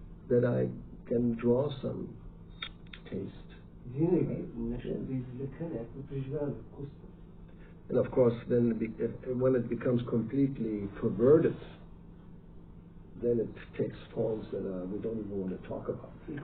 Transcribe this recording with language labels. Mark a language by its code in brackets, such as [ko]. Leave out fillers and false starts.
[en] That I can draw some taste. [bg] Винаги нещо да извлека някакво преживяване, вкусно. [en] And of course, then when it becomes completely perverted, then it takes forms that we don't even want to talk about.